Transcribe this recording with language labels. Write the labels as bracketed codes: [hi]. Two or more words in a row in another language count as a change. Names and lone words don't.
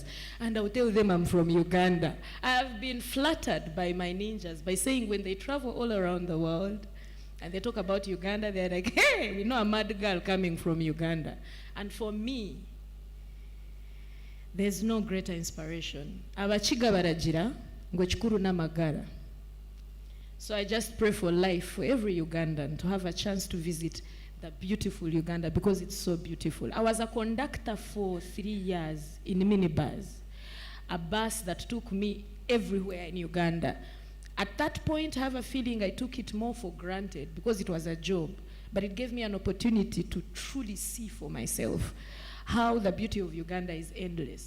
[en] And I'll tell them I'm from Uganda. I have been flattered by my ninjas by saying when they travel all around the world and they talk about Uganda, they're like, hey, we know a mad girl coming from Uganda. And for me, there's no greater inspiration. [cgg] Abachiga baragira ngo chikuru n'amagara. [en] So I just pray for life for every Ugandan to have a chance to visit the beautiful Uganda because it's so beautiful. I was a conductor for 3 years in minibus, a bus that took me everywhere in Uganda. At that point, I have a feeling I took it more for granted because it was a job, but it gave me an opportunity to truly see for myself how the beauty of Uganda is endless.